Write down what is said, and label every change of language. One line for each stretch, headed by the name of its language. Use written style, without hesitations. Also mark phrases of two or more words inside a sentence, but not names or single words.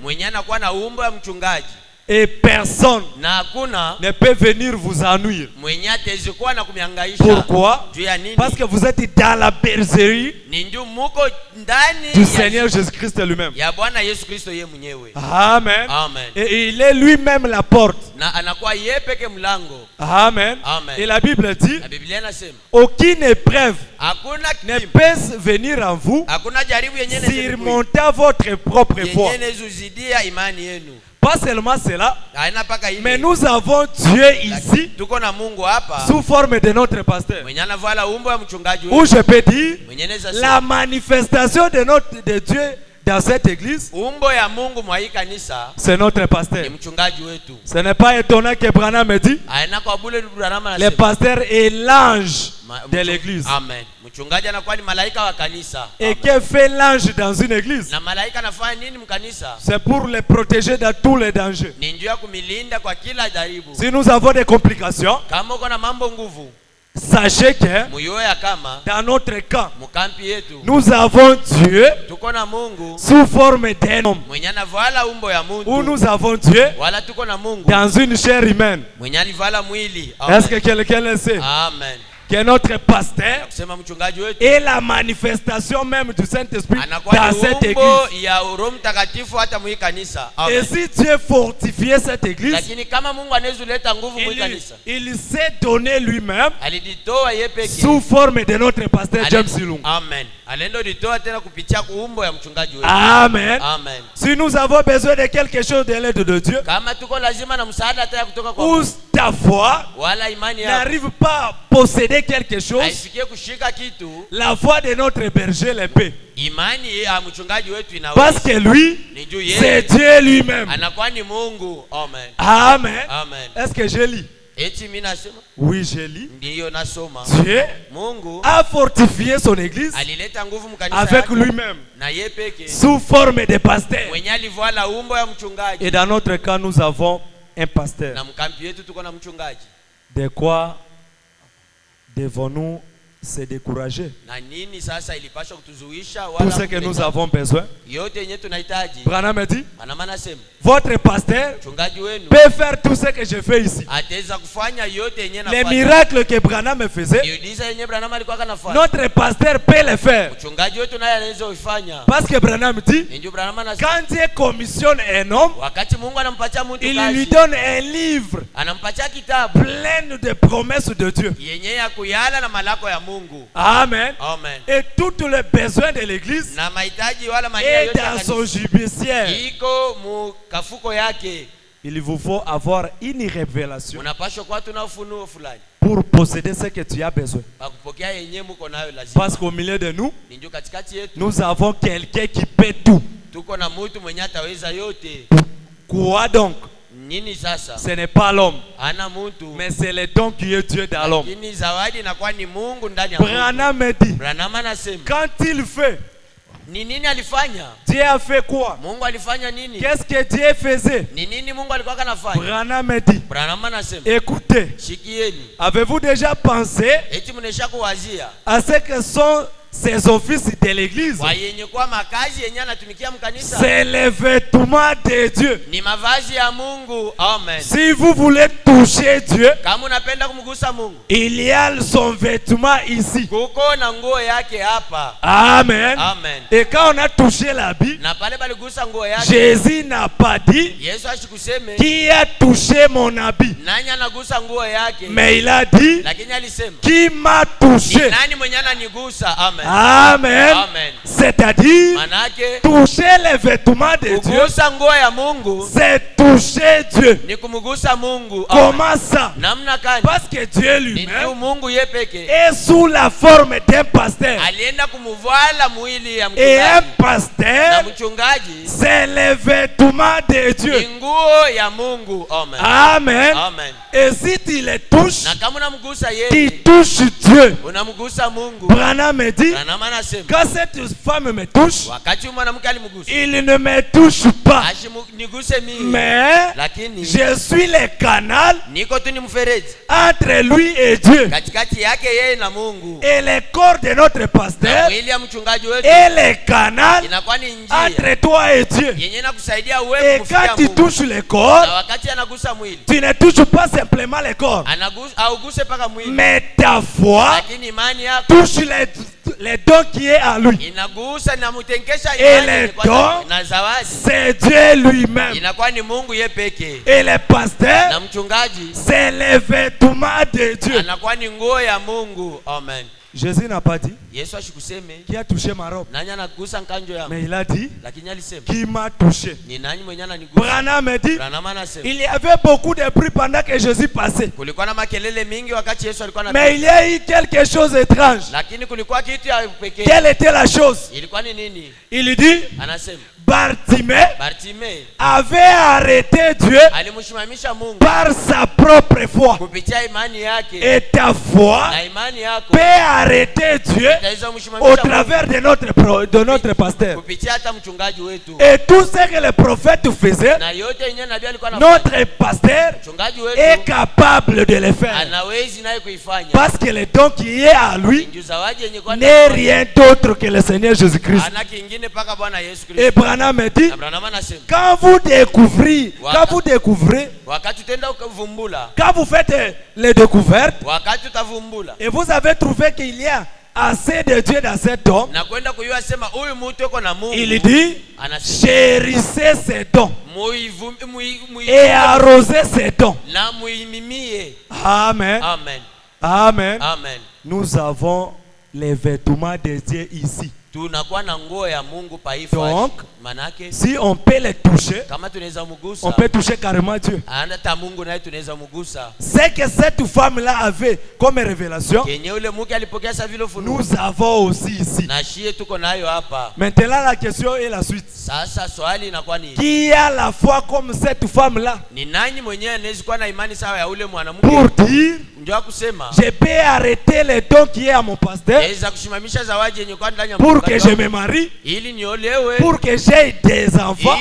Swahili: mwenye anakuwa na umbo ya mchungaji
French: Et personne
Swahili: na hakuna
French: ne peut venir vous ennuyer.
Swahili: mwenye atezi kuwa na kumihangaisha.
French: Pourquoi?
Swahili: Juu ya nini?
French: Parce que vous êtes dans la bergerie
Swahili: Ni ndio muko ndani
French: du
Swahili: ya
French: Seigneur Jésus-Christ lui-même.
Swahili: ya Bwana Yesu Kristo ye mwenyewe. Amen. Amen.
French: Et il est lui-même la porte.
Swahili: Na anakuwa ye peke mlango. Amen. Amen.
French: Et la Bible dit:
Swahili: Na Biblia inasema
French: aucune épreuve
Swahili: hakuna
French: ne
Swahili: kipimo,
French: peut venir en vous
Swahili: hakuna jaribu yenye
French: surmonter votre propre foi.
Swahili: yenye zuzidia imani yenu.
French: Pas seulement cela,
Swahili: Haina paka ile.
French: mais nous avons Dieu ici
Swahili: Tuko na Mungu hapa
French: sous forme de notre pasteur.
Swahili: mwenye anavala umbo ya mchungaji
French: Ou
Swahili: wetu.
French: je peux dire,
Swahili: Mwenye anaweza
French: la
Swahili: sema
French: manifestation de Dieu dans cette église,
Swahili: umbo ya Mungu mwa hii kanisa
French: c'est notre pasteur.
Swahili: ni mchungaji wetu.
French: Ce n'est pas étonnant que Branham me dit,
Swahili: Haina kwa bule Branham
French: le
Swahili: anasema
French: pasteur est l'ange de l'église. Amen.
Swahili: Mchungaji anakuwa ni malaika wa kanisa.
French: Et Amen. que fait l'ange dans une église?
Swahili: Na malaika anafanya nini mkanisa?
French: C'est pour les protéger de tous les dangers.
Swahili: Ni njia ya kumilinda kwa kila jaribu.
French: Si nous avons des complications,
Swahili: Kama uko na mambo nguvu,
French: Sachez que
Swahili: muyo ya kama
French: dans notre camp,
Swahili: mukampi yetu
French: nous avons Dieu
Swahili: tuko na Mungu
French: sous forme d'un homme.
Swahili: mwenye anavala umbo ya
French: Ou
Swahili: muntu,
French: nous avons Dieu
Swahili: wala tuko na Mungu
French: dans une chair humaine.
Swahili: mwenye alivala mwili.
French: Est-ce que quelqu'un le sait? Amen. Que notre pasteur
Swahili: Kusema mchungaji wetu
French: est la manifestation même du Saint-Esprit
Swahili: anakuwa
French: dans
Swahili: ni
French: cette
Swahili: umbo
French: église.
Swahili: ya Roho Mtakatifu hata mwi kanisa.
French: Et Amen. si Dieu fortifiait cette église,
Swahili: Lakini kama Mungu anawezuleta nguvu mwi kanisa,
French: il s'est donné lui-même
Swahili: aliditoa yeye peke
French: sous forme de notre pasteur James Silung. Amen.
Swahili: Alienda ditoa tena kupitia kuumbo ya mchungaji wetu. Amen. Amen.
French: Si nous avons besoin de quelque chose de l'aide de Dieu,
Swahili: Kama tuko lazima na msaada hata kutoka kwa
French: ou
Swahili: Mungu,
French: ta foi
Swahili: wala imani yako
French: n'arrive pas à posséder quelque chose,
Swahili: haifikie kushika kitu,
French: la foi de notre berger le peut.
Swahili: imani ya mchungaji wetu
French: Parce que
Swahili: inaweza.
French: lui,
Swahili: Ni juu
French: c'est
Swahili: yeye
French: Dieu lui-même.
Swahili: anakuwa ni Mungu. Amen. Amen. Amen.
French: Est-ce que je lis?
Swahili: Eti mimi nasema
French: Oui, je lis.
Swahili: ndiyo nasoma.
French: Dieu
Swahili: Mungu
French: a fortifié son église
Swahili: alileta nguvu mkanisa
French: avec
Swahili: yake
French: lui-même
Swahili: na yeye peke
French: sous forme de pasteur.
Swahili: mwenye alivala umbo ya mchungaji.
French: Et dans notre cas, nous avons un pasteur.
Swahili: Na mkampi yetu tuko na mchungaji.
French: De quoi devons-nous se décourager?
Swahili: Na nini sasa ilipaswa kutuzuisha
French: Tout
Swahili: wala
French: ce que nous
Swahili: kutuleta-
French: avons besoin.
Swahili: yote yenye tunahitaji.
French: Branham dit,
Swahili: Ana maana sema
French: votre pasteur
Swahili: mchungaji wenu
French: peut faire tout ce que je fais ici.
Swahili: ataweza kufanya yote yenye
French: Les
Swahili: nafanya.
French: miracles que Branham faisait,
Swahili: Miujiza yenye Branham alikuwa kanafanya.
French: notre pasteur peut les faire.
Swahili: Mchungaji wetu naye anaweza kuifanya.
French: Parce que Branham dit,
Swahili: Ndio Branham anasema
French: quand Dieu commissionne un homme,
Swahili: wakati Mungu anampatia mtu
French: il lui
Swahili: kazi,
French: donne un livre
Swahili: anampatia kitabu
French: plein de promesses de Dieu.
Swahili: yenye ya kuyala na malako ya Mungu. Amen. Amen.
French: Et tous les besoins de l'église
Swahili: Na mahitaji wala mania
French: est
Swahili: yote ya
French: dans son
Swahili: kanisa
French: judiciaire.
Swahili: iko mu kafuko yake.
French: Il vous faut avoir une révélation
Swahili: Unapaswa kuwa tuna ufunuo fulani
French: pour posséder ce que tu as besoin.
Swahili: bakupokea yenye muko nayo lazima.
French: Parce qu'au milieu de nous,
Swahili: Ni ndio katikati yetu
French: nous avons quelqu'un qui peut tout.
Swahili: tuko na mtu mwenye ataweza yote.
French: Quoi donc?
Swahili: Nini sasa?
French: Ce n'est pas l'homme,
Swahili: Ana mtu
French: mais c'est le don qui est Dieu dans l'homme.
Swahili: lakini zawadi inakuwa ni Mungu ndani ya mtu.
French: Branham dit,
Swahili: Branham anasema
French: quand il fait,
Swahili: ni nini alifanya?
French: Dieu a fait quoi?
Swahili: Mungu alifanya nini?
French: Qu'est-ce que Dieu faisait?
Swahili: Ni nini Mungu alikuwa kanafanya?
French: Branham dit,
Swahili: Branham anasema
French: écoutez,
Swahili: shikieni,
French: avez-vous déjà pensé
Swahili: eti mnesha kuwazia
French: à ce que sont ces offices de l'église?
Swahili: kwa yenye kuwa makazi yenye anatumikia mkanisa
French: C'est le vêtement de Dieu.
Swahili: ni mavazi ya Mungu. Amen.
French: Si vous voulez toucher Dieu,
Swahili: Kama unapenda kumgusa Mungu,
French: il y a son vêtement ici.
Swahili: kuko na nguo yake hapa. Amen. Amen.
French: Et quand on a touché l'habit,
Swahili: Na pale baligusa nguo yake,
French: Jésus n'a pas dit
Swahili: Yesu ashikuseme
French: qui a touché mon habit,
Swahili: nani anagusa nguo yake,
French: mais il a dit
Swahili: lakini alisema
French: qui m'a
Swahili: ni
French: touché.
Swahili: nani mwenye ananigusa. Amen. Amen. Amen.
French: C'est-à-dire,
Swahili: Manake
French: toucher les vêtements de Dieu,
Swahili: kugusa nguo ya Mungu
French: c'est toucher Dieu.
Swahili: ni kumgusa Mungu. Amen.
French: Comment ça?
Swahili: Namna gani?
French: Parce que Dieu
Swahili: Ni tu
French: lui-même
Swahili: Mungu ye peke
French: est sous la forme d'un pasteur.
Swahili: alienda kumuvala mwili ya
French: Et un
Swahili: mchungaji, na
French: pasteur,
Swahili: mchungaji
French: c'est le vêtement de Dieu.
Swahili: ni nguo ya Mungu. Amen. Amen. Amen.
French: Et si tu le touches,
Swahili: Na kama unamgusa
French: tu
Swahili: yeye,
French: touches Dieu.
Swahili: unamgusa Mungu.
French: Branham me dit,
Swahili: Branham anasema
French: quand cette femme me touche,
Swahili: wakati huyu mwanamke alimgusa
French: il ne me touche pas.
Swahili: niguse mimi,
French: Mais
Swahili: lakini
French: je suis le canal
Swahili: niko tu ni mfereji
French: entre lui et Dieu.
Swahili: katikati yake yeye na Mungu.
French: Et le corps de notre
Swahili: Na
French: pasteur
Swahili: mwili ya mchungaji wetu
French: est le canal
Swahili: inakuwa ni njia
French: entre toi et Dieu.
Swahili: yenye nakusaidia
French: Et
Swahili: wewe kufikia
French: quand tu
Swahili: Mungu.
French: touches le
Swahili: Na
French: corps,
Swahili: wakati anagusa mwili,
French: tu ne touches pas simplement le corps,
Swahili: auguse paka mwili,
French: mais ta foi
Swahili: lakini imani yako
French: touche les dons qui est en lui.
Swahili: inagusa na mutenkesha
French: Et
Swahili: imani
French: le
Swahili: yenye kwa-
French: don,
Swahili: na zawadi
French: c'est Dieu lui-même.
Swahili: inakuwa ni Mungu ye peke.
French: Et le pasteur,
Swahili: Na mchungaji
French: c'est le vêtement de Dieu.
Swahili: anakuwa ni nguo ya Mungu. Amen.
French: Jésus n'a pas dit
Swahili: Yesu ashikuseme
French: qui a touché ma robe,
Swahili: nani anagusa nkanjo yangu,
French: mais il a dit
Swahili: lakini alisema
French: qui m'a touché.
Swahili: ni nani mwenye ananigusa.
French: Branham me dit
Swahili: Branham anasema
French: il y avait beaucoup de bruit pendant que Jésus passait,
Swahili: kulikuwa na makelele mingi wakati Yesu alikuwa
French: mais
Swahili: anapita,
French: il y a eu quelque chose d'étrange.
Swahili: lakini kulikuwa kitu ya pekee.
French: Quelle était la chose?
Swahili: Ilikuwa ni nini?
French: Il dit
Swahili: Anasema
French: Bartimée
Swahili: Bartime
French: avait arrêté Dieu
Swahili: alimshimamisha Mungu
French: par sa propre foi.
Swahili: kupitia imani yake,
French: Et ta foi
Swahili: na imani yako
French: peut arrêter Dieu
Swahili: Itaweza
French: au
Swahili: mshimamisha
French: travers de notre pasteur.
Swahili: kupitia hata mchungaji wetu.
French: Et tout ce que le prophète faisait,
Swahili: Na yote yenyewe nabii alikuwa anafanya.
French: notre pasteur
Swahili: Mchungaji
French: est
Swahili: wetu
French: capable de le faire.
Swahili: anawezi naye kuifanya.
French: Parce que le don qui est à lui
Swahili: Ndio zawadi yenye kwa
French: n'est rien d'autre que le Seigneur Jésus-Christ.
Swahili: ana kingine paka Bwana Yesu
French: Et
Swahili: Kristo.
French: Branham a dit,
Swahili: Abraham anasema
French: quand vous découvrez,
Swahili: wakati utaenda ukavumbula,
French: quand vous faites les découvertes, wakati utavumbula et vous avez trouvé qu'il y a assez de Dieu dans cet homme,
Swahili: na kwenda kuyua sema huyu mtu yuko na Mungu,
French: il dit,
Swahili: anasema
French: chérissez ces dons
Swahili: muivumbi
French: et arrosez ces dons.
Swahili: na muimimie. Amen. Amen. Amen. Amen.
French: Nous avons les vêtements de Dieu ici.
Swahili: Tunakuwa na nguo ya Mungu paifa.
French: Donc,
Swahili: manake
French: si on peut les toucher,
Swahili: kama tunaweza mugusa,
French: on peut toucher carrément Dieu.
Swahili: hata Mungu naye tunaweza mugusa.
French: Ce que cette femme-là avait comme révélation,
Swahili: Kenye ule mke alipokea sa vile ufunuo,
French: nous avons aussi ici.
Swahili: na shie tuko nayo hapa.
French: Maintenant, la question est la suite.
Swahili: Sasa swali inakuwa ni
French: Qui a la foi comme cette femme-là
Swahili: ni nani mwenyewe anaweza kuwa na imani sawa ya ule mwanamke?
French: pour dire,
Swahili: Ndio kusema
French: je peux arrêter le don qui est à mon pasteur
Swahili: naweza kushimamisha zawadi yenye kwa ndani ya
French: pour
Swahili: mchungaji
French: que je
Swahili: wangu,
French: me marie,
Swahili: ili niolewe,
French: pour que j'ai des enfants,